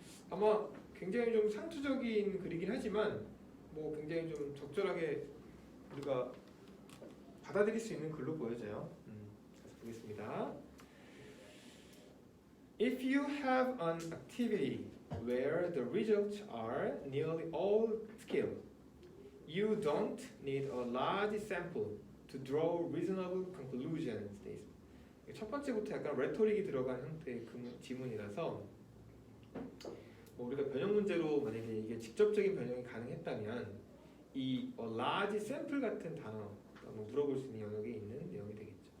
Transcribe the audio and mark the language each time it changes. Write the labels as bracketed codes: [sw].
[ko] 아마 굉장히 좀 상투적인 글이긴 하지만 뭐 굉장히 좀 적절하게 우리가 받아들일 수 있는 글로 보여져요. 그래서 보겠습니다. [en] If you have an activity where the results are nearly all skill, you don't need a large sample to draw reasonable conclusions. [ko] 돼 있습니다. 첫 번째부터 약간 레토릭이 들어간 형태의 지문이라서 뭐 우리가 변형 문제로 만약에 이게 직접적인 변형이 가능했다면 이 large sample 같은 단어 뭐 물어볼 수 있는 영역에 있는 내용이 되겠죠.